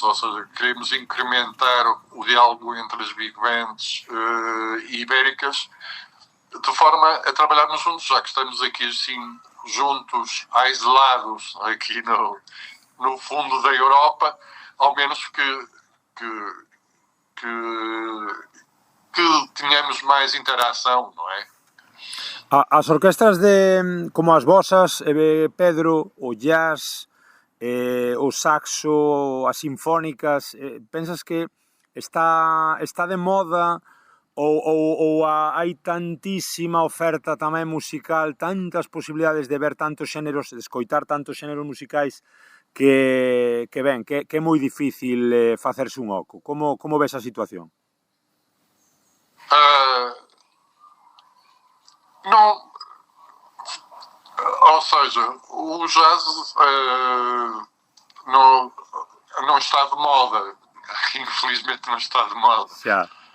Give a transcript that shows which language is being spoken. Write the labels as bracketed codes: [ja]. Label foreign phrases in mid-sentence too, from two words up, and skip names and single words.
[pt] Ou seja, queremos incrementar o diálogo entre as big bands ibéricas, de forma a trabalharmos juntos, já que estamos aqui assim juntos, isolados aqui no fundo da Europa, ao menos que que tenhamos mais interação, não é? [gl] As orquestras como as vosas, Pedro, o jazz, o saxo, as sinfónicas, pensas que está de moda ou hai tantísima oferta tamén musical, tantas posibilidades de ver tantos xéneros, de escoitar tantos xéneros musicais que é moi difícil facerse un oco? Como ves a situación? [pt] Não, ou seja, o jazz não está de moda, infelizmente não está de moda. [en] Yeah.